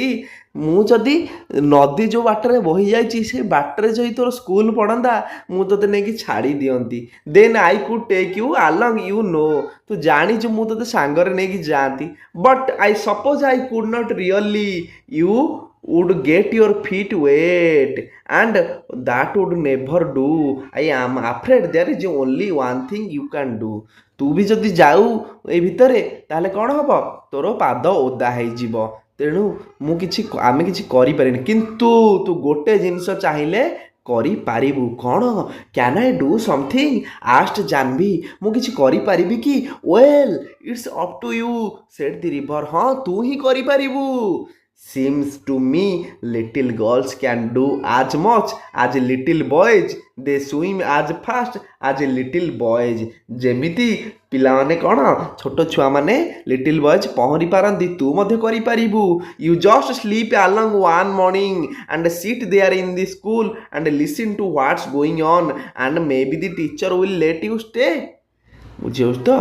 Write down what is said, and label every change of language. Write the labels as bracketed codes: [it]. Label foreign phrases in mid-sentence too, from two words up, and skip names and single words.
[or] ମୁଁ ଯଦି ନଦୀ ଯେଉଁ ବାଟରେ ବହି ଯାଇଛି ସେ ବାଟରେ ଯଦି ତୋର ସ୍କୁଲ ପଡ଼ନ୍ତା ମୁଁ ତୋତେ ନେଇକି ଛାଡ଼ି ଦିଅନ୍ତି। [en] then I could take you along you know. [or] ତୁ ଜାଣିଛୁ ମୁଁ ତୋତେ ସାଙ୍ଗରେ ନେଇକି ଯାଆନ୍ତି। [en] but I suppose I could not really you would get your feet wet and that would never do. I am afraid there is only one thing you can do. [or] ତୁ ବି ଯଦି ଯାଉ ଏଇ ଭିତରେ ତାହେଲେ କ'ଣ ହେବ? ତୋର ପାଦ ଓଦା ହେଇଯିବ। ତେଣୁ ଆମେ କିଛି କରିପାରିନି, କିନ୍ତୁ ତୁ ଗୋଟେ ଜିନିଷ ଚାହିଁଲେ କରିପାରିବୁ। [en] କ'ଣ? can I do something asked Jahnavi. [or] ମୁଁ କିଛି କରିପାରିବି କି? [en] well it's up to you said the river. [or] ହଁ ତୁ ହିଁ କରିପାରିବୁ। [en] Seems to me little girls can do as much as little boys. They swim as fast as little boys. [or] ଯେମିତି ପିଲାମାନେ କ'ଣ ଛୋଟ ଛୁଆମାନେ [en] little boys [or] ପହଁରି ପାରନ୍ତି, ତୁ ମଧ୍ୟ କରିପାରିବୁ। [en] you just slip along one morning and sit there in the school and listen to what's going on and maybe the teacher will let you stay. [or] ବୁଝିପାରୁଛୁ ତ?